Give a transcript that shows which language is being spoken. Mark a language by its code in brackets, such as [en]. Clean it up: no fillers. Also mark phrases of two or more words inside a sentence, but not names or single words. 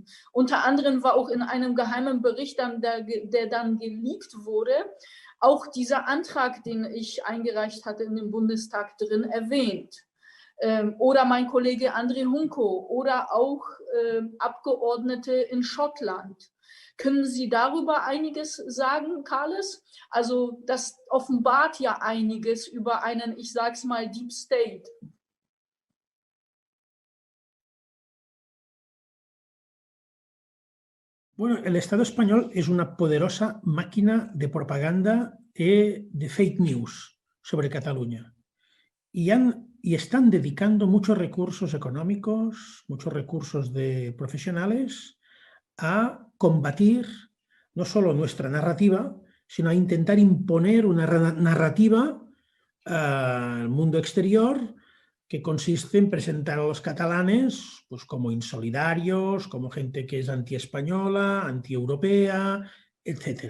[de] Unter anderem war auch in einem geheimen Bericht, der dann geleakt wurde, auch dieser Antrag, den ich eingereicht hatte in dem Bundestag drin erwähnt. Oder mein Kollege André Hunko oder auch Abgeordnete in Schottland. Können Sie darüber einiges sagen, Carles? Also das offenbart ja einiges über einen, ich sage es mal, [en] Deep State. [es] Bueno, el Estado español es una poderosa máquina de propaganda y de [en] fake news [es] sobre Cataluña. Y están dedicando muchos recursos económicos, muchos recursos de profesionales a combatir no solo nuestra narrativa, sino a intentar imponer una narrativa al mundo exterior que consiste en presentar a los catalanes pues, como insolidarios, como gente que es antiespañola, antieuropea, etc.